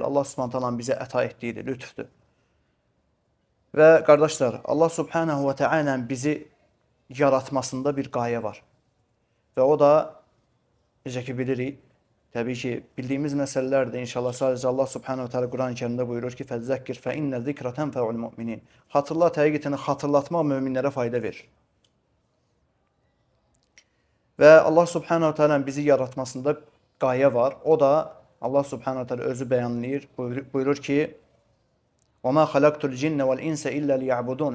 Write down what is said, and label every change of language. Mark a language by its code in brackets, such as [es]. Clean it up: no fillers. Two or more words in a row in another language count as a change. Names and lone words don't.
[az] Allah Subhanahu Teala'nın bizə əta etdiyidir, lütfdür. Və qardaşlar, Allah Subhanahu ve Teala'nın bizi yaratmasında bir qayə var. Və o da, necə ki bilirik, təbii ki, bildiyimiz məsələlərdir. İnşallah sadəcə Allah Subhanahu ve Teala Quran-ı Kerimdə buyurur ki, [ar] فَذَّكِّرْ فَإِنَّ الذِّكْرَ تَنْفَعُ الْمُؤْمِنِينَ [az] Hatırlat, həqiqətən xatırlatmaq möminlərə fayda verir. Və Allah Subhanahu Teala'nın bizi yaratmasında qayə var. O da Allah Subhanahu Teala özü bəyanlayır. Buyurur ki: [ar] "وما خلقت الجن والإنس إلا ليعبدون."